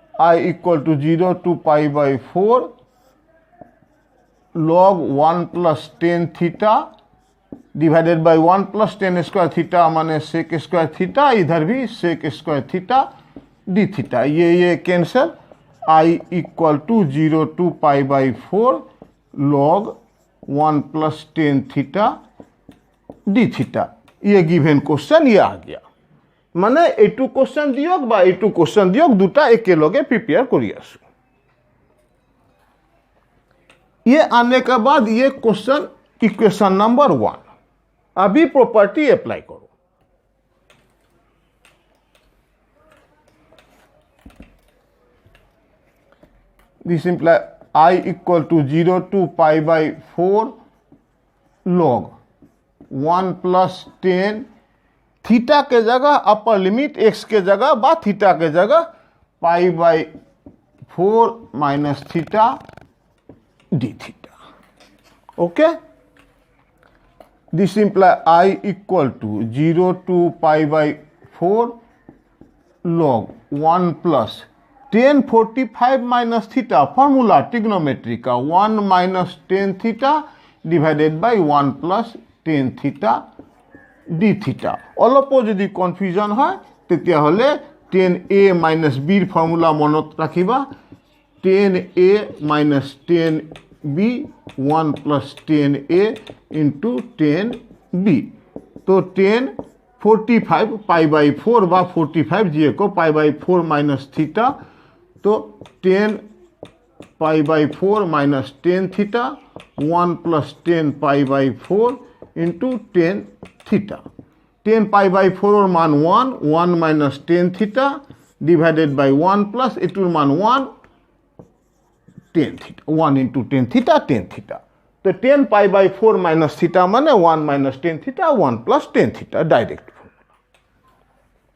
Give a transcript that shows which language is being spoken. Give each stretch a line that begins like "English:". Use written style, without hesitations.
Hindi: I = 0 to π/4 log 1 + tan theta divided by 1 + tan² theta माने sec² theta, इधर भी sec² theta d theta, ये cancel. I = 0 to π/4 log 1 + tan theta d theta, ये given question ये आ गया।
Assamese: মানে এইটো क्वेश्चन দিয়ক বা এইটো क्वेश्चन দিয়ক, দুটা একেলগে প্রিপেয়ার কৰি আছো।
Hindi: ये आने के बाद ये क्वेश्चन इक्वेशन नंबर 1। अभी प्रॉपर्टी अप्लाई करो। This imply I = 0 to π/4 log 1 + tan theta के जगह अपर लिमिट x के जगह बा थीटा के जगह π/4 - theta d theta. Okay, this imply I = 0 to π/4 log 1 + tan 45 - theta, formula trigonometry का 1 - tan theta divided by 1 + tan theta d theta.
Assamese: অলপো যদি confusion হয় তেতিয়া হলে tan a - b ফর্মুলা মনত রাখিবা।
Hindi: tan a - tan b 1 + tan a into tan b, तो tan 45 π/4 বা 45 जिए को π/4 - थीटा, तो tan π/4 - tan theta 1 + tan π/4 into tan theta. tan π/4 और मान 1 - tan theta divided by 1 plus एटूर मान 1 tan theta, 1 into tan theta tan theta. तो tan π/4 - theta माने 1 - tan theta 1 + tan theta, direct formula.